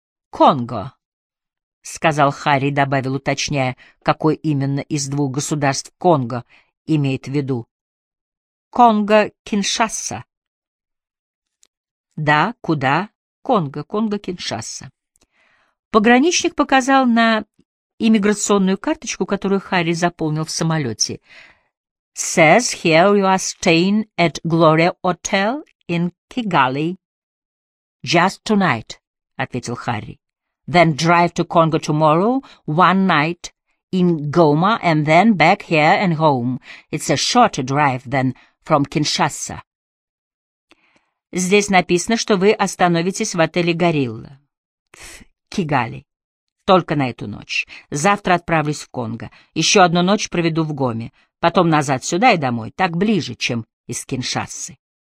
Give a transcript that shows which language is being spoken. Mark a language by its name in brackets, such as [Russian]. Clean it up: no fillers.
[Russian] «Конго», — сказал Харри, добавил, уточняя, какой именно из двух государств Конго имеет в виду. «Конго-Киншасса». «Да, куда?» «Конго, Конго-Киншасса». Пограничник показал на иммиграционную карточку, которую Харри заполнил в самолете. [English] «Says here you are staying at Gloria Hotel in Kigali». «Just tonight», [Russian] — ответил Харри. [English] «Then drive to Congo tomorrow, one night in Goma, and then back here and home. It's a shorter drive than from Киншасса». [Russian] «Здесь написано, что вы остановитесь в отеле «Горилла» в Кигали. Только на эту ночь. Завтра отправлюсь в Конго. Еще одну ночь проведу в Гоме. Потом назад сюда и домой. Так ближе, чем из Киншассы».